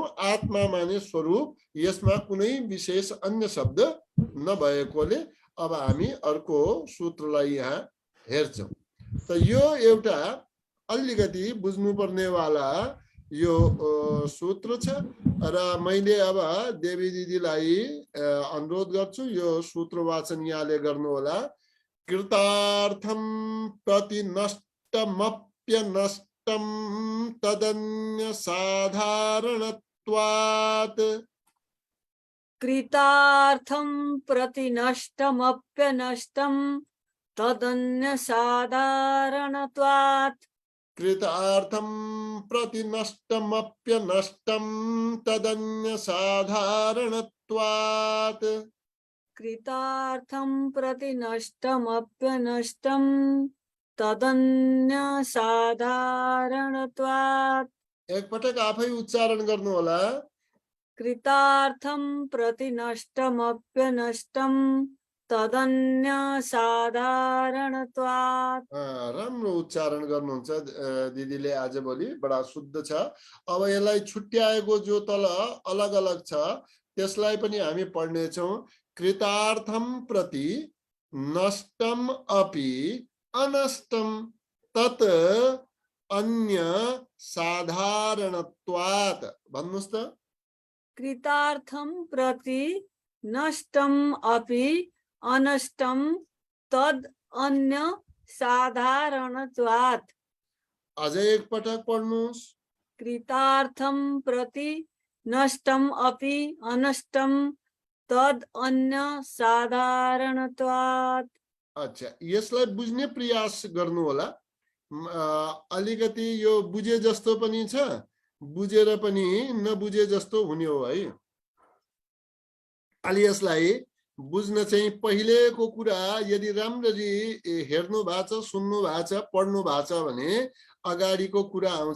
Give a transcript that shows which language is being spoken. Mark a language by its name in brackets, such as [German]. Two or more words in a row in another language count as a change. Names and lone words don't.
[Nepali] आत्मा माने स्वरूप, यसमा कुनै विशेष अन्य शब्द नभएकोले अब हामी अर्को सूत्रलाई यहाँ हेर्छौं। त यो एउटा अलिकति बुझ्नुपर्नेवाला यो सूत्र छ र मैले अब देवी दिदीलाई अनुरोध गर्छु यो सूत्र वाचन यहाँले गर्नु होला। [Sanskrit] कृतार्थम प्रति नष्टमप्यनष्टम तदन्य साधारणत्वात्। कृतार्थं प्रति नष्टमप्यनष्टं तदन्य साधारणत्वात्। कृतार्थं प्रति नष्टमप्यनष्टं तदन्य साधारणत्वात्। कृतार्थं प्रति नष्टमप्यनष्टं तदन्य साधारणत्वात्। [Nepali] एकपटक आफै उच्चारण गर्नु होला। [Sanskrit] कृतार्थं प्रति नष्टमप्यनष्टं तदन्य साधारणत्वात्। [Nepali] राम्रो उच्चारण गर्नुहुन्छ दिदीले आजभोलि, बडा शुद्ध छ। अब यसलाई छुट्याएको जो तल अलग अलग छ त्यसलाई पनि हामी पढ्नेछौँ। [Sanskrit] कृतार्थम प्रति नष्टम अपि अनष्टम तत् अन्य साधारणत्वात्। [Nepali] भन्नुस् त। [Sanskrit] कृतार्थं प्रति नष्टम अपि अनष्टम तद अन्य साधारणत्वात्। [Nepali] अझै एकपटक पढ्नुस्। [Sanskrit] कृतार्थं प्रति नष्टम अपि अनष्टम तद अन्य साधारणत्वात्। [Nepali] अच्छा, यसलाई बुझ्ने प्रयास गर्नु होला। अलिकति यो बुझे जस्तो पनि छ, बुझेर पनि नबुझे जस्तो हुने हो है। अलि यसलाई बुझ्न चाहिँ पहिलेको कुरा यदि राम्ररी हेर्नु भएको छ, सुन्नु भएको छ, पढ्नु भएको छ भने अगाडिको कुरा आउँछ।